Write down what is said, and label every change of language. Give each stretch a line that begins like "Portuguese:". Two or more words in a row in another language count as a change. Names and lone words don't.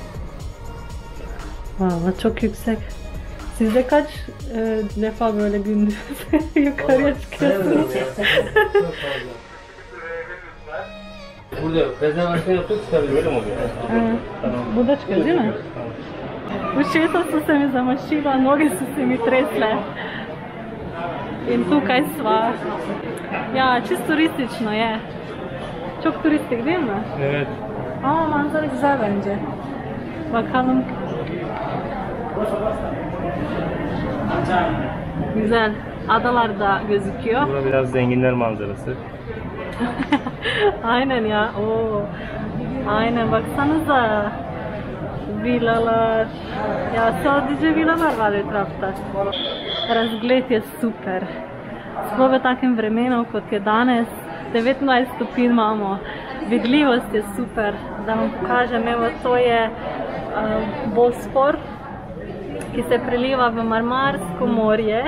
Turkish: Vallahi çok yüksek. Siz de kaç defa böyle gündüz yukarıya çıkıyorsunuz? Burada yok. Rezervasyon yaptık çıkabiliriz. Böyle mi oluyor? Evet. Burada çıkıyor değil mi?
Slovenian: Ušesa so se mi zamašila, noge so se mi tresle. In tukaj sva. Ya, čisto turistično je.
Turkish: Çok turistik değil mi? Evet. Ama manzara güzel bence. Bakalım. Güzel. Adalar da gözüküyor. Bura biraz zenginler manzarası. Aynen ya. Oo. Aynen baksanıza. Villalar. Ja, sadece villalar var etrafta.
Slovenian: Razgled je super. Sploh v takem vremenu, kot je danes, 29 stopinj imamo. Vidljivost je super. Da vam pokažem, evo, to je Bospor, ki se preliva v Marmarsko morje.